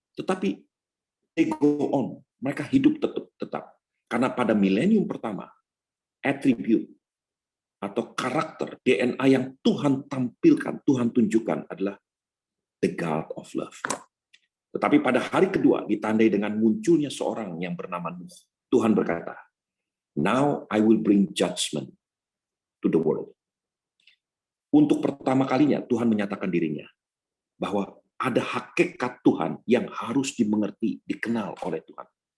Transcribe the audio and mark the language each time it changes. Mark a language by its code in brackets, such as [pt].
[id] Tetapi [en] they go on. [id] Mereka hidup tetap. Karena pada milenium pertama, attribute atau karakter DNA yang Tuhan tampilkan, Tuhan tunjukkan adalah [en] the God of love. [id] Tetapi pada hari kedua ditandai dengan munculnya seorang yang bernama Nuh. Tuhan berkata, [en] now I will bring judgment to the world. [id] Untuk pertama kalinya Tuhan menyatakan dirinya bahwa ada hakikat Tuhan yang harus dimengerti, dikenal oleh Tuhan.